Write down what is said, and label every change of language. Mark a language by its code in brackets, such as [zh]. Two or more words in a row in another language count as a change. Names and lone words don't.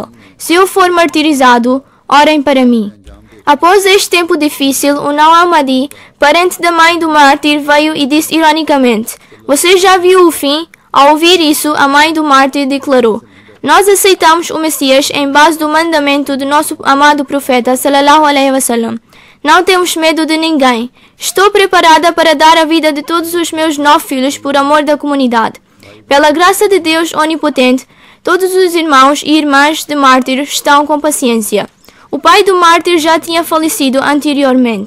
[pt] Se eu for martirizado, orem para mim. Após este tempo difícil, o Naw Ahmadi, parente da mãe do mártir, veio e disse ironicamente: "Você já viu o fim?" Ao ouvir isso, a mãe do mártir declarou: "Nós aceitamos o Messias em base do mandamento do nosso amado profeta [ar] صلى الله عليه وسلم. [pt] Não temos medo de ninguém. Estou preparada para dar a vida de todos os meus 9 filhos por amor da comunidade. Pela graça de Deus onipotente, Todos os irmãos e irmãs de mártir estão com paciência. O pai do mártir já tinha falecido anteriormente.